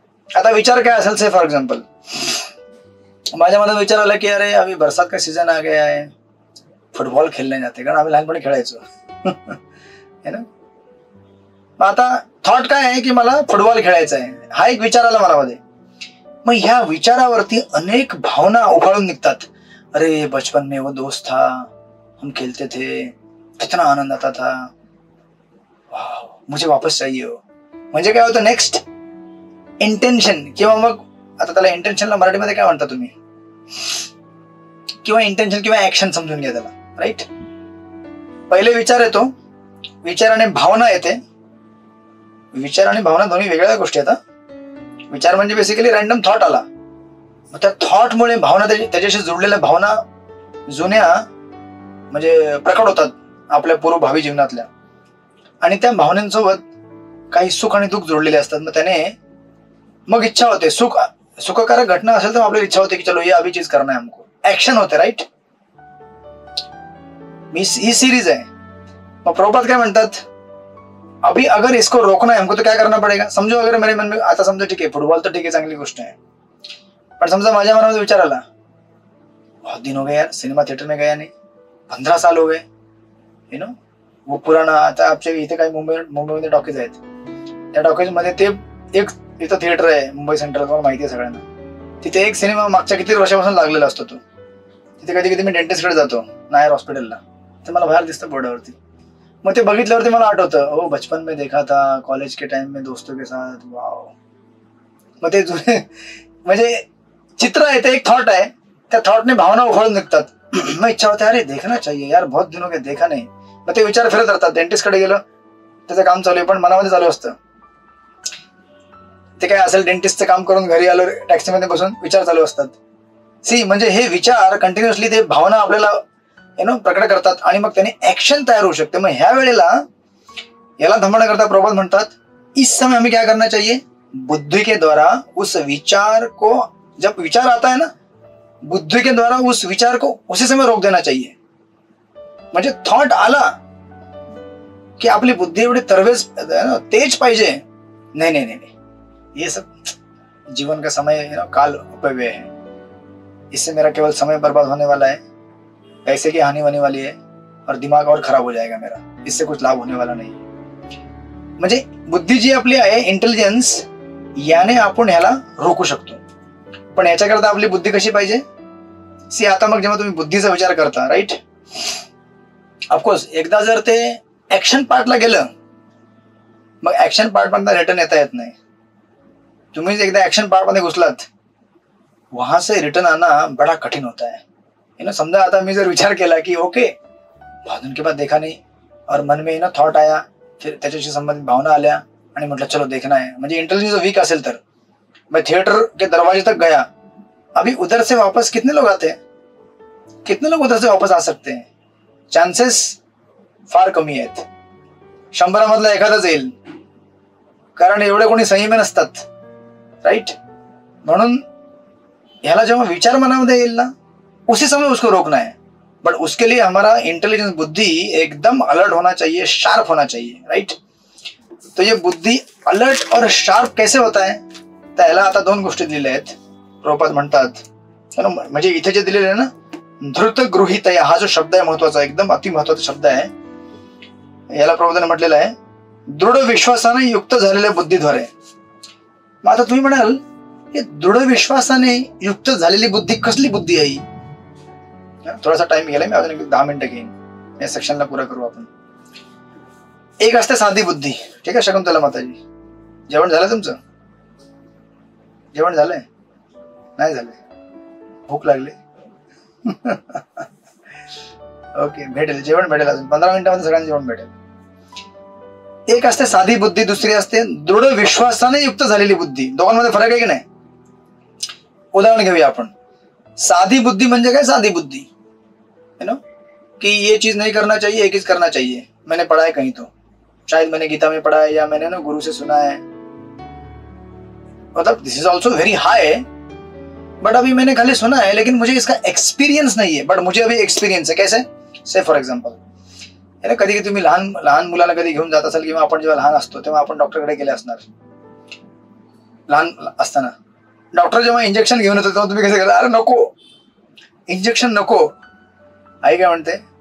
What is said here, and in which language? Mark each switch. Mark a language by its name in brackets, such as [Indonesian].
[Marathi] आता विचार काय असेल? [English] say for example [Marathi] माझ्या मनात विचार आला की [Hindi] अरे अभी बरसात का सीजन आ गया है, [Marathi] फुटबॉल खेळणे जाते, कारण आम्ही लहानपणी खेळायचो, है ना. मग आता थॉट काय आहे की मला फुटबॉल खेळायचा आहे, हा एक विचार आला मनामध्ये. मग ह्या विचारावरती अनेक भावना उफाळून निघतात. [Hindi] अरे बचपन में वो दोस्त था, हम खेलते थे, कितना आनंद आता था, वाव, मुझे वापस चाहिए हो. [Marathi] म्हणजे काय होतं? नेक्स्ट इंटेन्शन, किंवा मग आता त्याला इंटेन्शनला मराठीमध्ये काय म्हणता तुम्ही? किंवा इंटेन्शन किंवा ऍक्शन समजून घ्या त्याला, राईट? पहिले विचार येतो, विचाराने भावना येते. विचार आणि भावना दोन्ही वेगळ्या गोष्टी आहेत. विचार म्हणजे बेसिकली रॅन्डम थॉट आला, मग त्या थॉटमुळे भावना, त्याच्याशी जोडलेल्या भावना जुन्या म्हणजे प्रकट होतात आपल्या पूर्व भावी जीवनातल्या. आणि त्या भावनांसोबत काही सुख आणि दुःख जोडलेले असतात. मग त्याने मग इच्छा होते, सुखकारक घटना असेल तर आपल्याला इच्छा होते की [Hindi] चलो ये अभी चीज करना है हमको, [Marathi] ऍक्शन होते, राईट? ही सीरीज आहे. मग प्रभुपाद काय म्हणतात? [Hindi] अभी अगर इसको रोकना है हमको तो क्या करना पड़ेगा? समझो अगर मेरे मन में, [Marathi] आता समजा ठीक आहे फुटबॉल तर ठीक आहे, चांगली गोष्ट आहे, पण समजा माझ्या मनामध्ये विचार आला, [Hindi] बहुत दिन हो गए यार सिनेमा थिएटर में गया नहीं, 15 साल हो गए, यू नो, वो पुराना. [Marathi] आता आमच्या इथे काही मुंबईमध्ये टॉकीज आहेत, त्या टॉकीज मध्ये ते एक इथं थिएटर आहे मुंबई सेंट्रल, तुम्हाला माहिती आहे सगळ्यांना. तिथे एक सिनेमा मागच्या किती वर्षापासून लागलेला असतो तो. तिथे कधी कधी मी डेंटिस्टकडे जातो नायर हॉस्पिटलला, ते मला बाहेर दिसतं बोर्डावरती. मग ते बघितल्यावरती मला आठवतं, [Hindi] ओ बचपन में देखा था, कॉलेज के टाइम में दोस्तों के साथ, वाव. [Marathi] मग ते जुने म्हणजे चित्र आहे, ते एक थॉट आहे, त्या थॉटने भावना उफाळून निघतात. मग इच्छा होते [Hindi] अरे देखना चाहिए यार, बहुत दिनों के देखा नाही. [Marathi] मग ते विचार फिरत राहतात. डेंटिस्टकडे गेलं, त्याचं काम चालू आहे पण मनामध्ये चालू असतं. ते काय असेल, डेंटिस्टचं काम करून घरी आलो, टॅक्सीमध्ये बसून विचार चालू असतात. सी म्हणजे हे विचार कंटिन्युअसली ते भावना आपल्याला प्रकट करतात आणि मग त्याने ऍक्शन तयार होऊ शकते. मग ह्या वेळेला याला थांबवण्याकरता प्रभुपाद म्हणतात, [Hindi] इस समय हमें क्या करना चाहिए? बुद्धि के द्वारा उस विचार को, जब विचार आता है ना, बुद्धि के द्वारा उस विचार को उसी समय रोक देना चाहिए. [Marathi] म्हणजे थॉट आला की आपली बुद्धी एवढी तरवेज तेज पाहिजे, [Hindi] नहीं नहीं नहीं नहीं, ये सब जीवन का समय काल अपव्यय है. इससे मेरा केवल समय बर्बाद होने वाला है, पैसे की हानि होने वाली है और दिमाग और खराब हो जाएगा मेरा. इससे कुछ लाभ होने वाला नाही. [Marathi] म्हणजे बुद्धी जी आपली आहे, इंटेलिजन्स, याने आपण ह्याला रोखू शकतो. पण याच्याकरता आपली बुद्धी कशी पाहिजे? सी, आता मग जेव्हा तुम्ही बुद्धीचा विचार करता, राईट, ऑफकोर्स एकदा जर ते ऍक्शन पार्टला गेलं, मग ऍक्शन पार्ट मधनं रिटर्न येता येत नाही. तुम्ही एकदा ऍक्शन पार्ट मध्ये घुसलात, [Hindi] वहां से रिटर्न आना बड़ा कठिन होता है. [Marathi] समजा आता मी जर विचार केला की ओके, [Hindi] बहुत दिन के बाद देखा नहीं, और मन में थॉट आया, फिर [Marathi] त्याच्याशी संबंधित भावना आल्या आणि म्हटलं [Hindi] चलो देखना है, [Marathi] म्हणजे इंटेलिजेंस वीक असेल तर [Hindi] मैं थिएटर के दरवाजे तक गया, अभी उधर से वापस कितने लोग आते हैं? कितने लोग उधर से वापस आ सकते हैं? [Marathi] चान्सेस फार कमी आहेत. 100 मधला एखादाच येईल, कारण एवढे कोणी संयमी नसतात, राईट. म्हणून ह्याला जेव्हा विचार मनामध्ये येईल ना, [Hindi] उसी समय उसको रोकना है. बट उसके लिए हमारा इंटेलिजेंस, बुद्धि एकदम अलर्ट होना चाहिए, शार्प होना चाहिए, राइट. तो ये बुद्धि अलर्ट और शार्प कैसे होता है? [Marathi] त्याला आता 2 गोष्टी दिलेल्या आहेत. प्रभुपाद म्हणतात, म्हणजे इथे जे दिलेले आहे ना, धृत गृहीतया, हा जो शब्द आहे महत्वाचा, एकदम अति महत्वाचा शब्द आहे. याला प्रभुपादाने म्हटलेलं आहे दृढ विश्वासाने युक्त झालेल्या बुद्धीद्वारे. मग आता तुम्ही म्हणाल, हे दृढ विश्वासाने युक्त झालेली बुद्धी कसली बुद्धी आहे? थोडासा टाइम गेलाय, मी अजून 10 मिनिटं घेईन, या सेक्शनला पुरा करू आपण. एक असते साधी बुद्धी, ठीक आहे शकुंतला माताजी? जेवण झालं तुमचं? जेवण झालंय? नाही झालंय? भूक लागली? ओके, भेटेल, जेवण भेटेल, अजून 15 मिनिटांमध्ये सगळ्यांना जेवण भेटेल. एक असते साधी बुद्धी, दुसरी असते दृढ विश्वासाने युक्त झालेली बुद्धी. दोघांमध्ये फरक आहे की नाही? उदाहरण घेऊया आपण. साधी बुद्धि म्हणजे काय? [Hindi] साधी बुद्धि कि ये चीज नहीं करना चाहिए, एक चीज करना चाहिए. मैंने पढ़ा है कहीं, तो शायद मैंने गीता में पढ़ा है या मैंने गुरु से सुना है. मतलब [English] this is also very high, [Hindi] but अभी मैंने खाली सुना है, लेकिन मुझे इसका एक्सपीरियंस नहीं है. बट मुझे अभी एक्सपीरियंस है. कैसे? [English] say for example, [Marathi] कधी कधी तुम्ही लहान मुलाला कधी घेऊन जात असाल, किंवा आपण जेव्हा लहान असतो तेव्हा आपण डॉक्टरकडे गेले असणार. लहान असताना डॉक्टर जेव्हा इंजेक्शन घेऊन येतो तेव्हा तुम्ही कसं केलं? अरे नको, इंजेक्शन नको. आई काय म्हणते?